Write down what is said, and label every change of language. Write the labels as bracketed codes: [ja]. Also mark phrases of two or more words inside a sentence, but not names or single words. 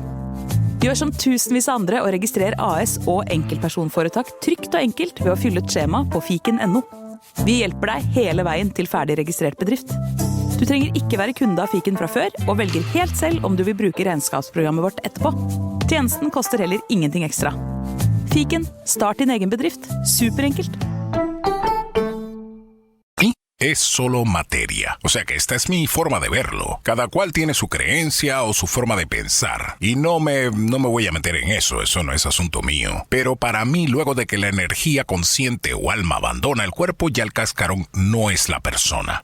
[no] Gjør som tusenvis av andre og registrer AS og enkeltpersonforetak trygt og enkelt ved å fylle et skjema på fiken.no. Vi hjelper deg hele veien til ferdig registrert bedrift. Du trenger ikke være kunde av Fiken fra før, og velger helt selv om du vil bruke regnskapsprogrammet vårt etterpå. Tjenesten koster heller ingenting ekstra. Fiken, start din egen bedrift. Superenkelt. [es] Es solo materia. O sea que esta es mi forma de verlo. Cada cual tiene su creencia o su forma de pensar. Y no me voy a meter en eso no es asunto mío. Pero para mí, luego de que la energía consciente o alma abandona el cuerpo, ya el cascarón no es la persona.